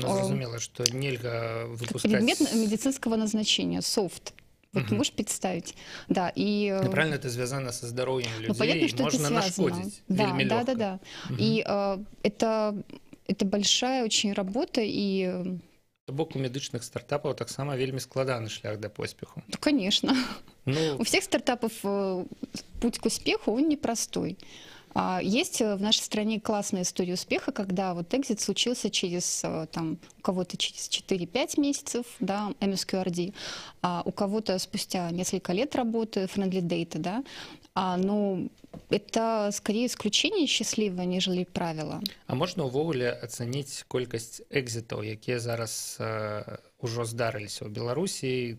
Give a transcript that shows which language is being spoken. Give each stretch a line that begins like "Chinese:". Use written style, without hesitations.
Belarusian: зразумела,
Russian: что нельзя выпускать... Предмет медицинского назначения, софт. Вот можешь представить. Да, и... Правильно, это связано со здоровьем людей, понятно, что можно нашкодить. Да. И это большая очень работа, и...
Belarusian: То бок у медычных стартапаў таксама вельмі складаны шлях да поспеху.
Russian: Ну, конечно. У всех стартапов путь к успеху, он непростой. Есть в нашей стране классная история успеха, когда вот экзит случился через, там, у кого-то через 4-5 месяцев, да, MSQRD, а у кого-то спустя несколько лет работы, Friendly Data, да, но это скорее исключение счастливое, нежели правило.
Belarusian: А можна ўвогуле ацаніць колькасць экзітаў, якія зараз ужо здарыліся ў Беларусі?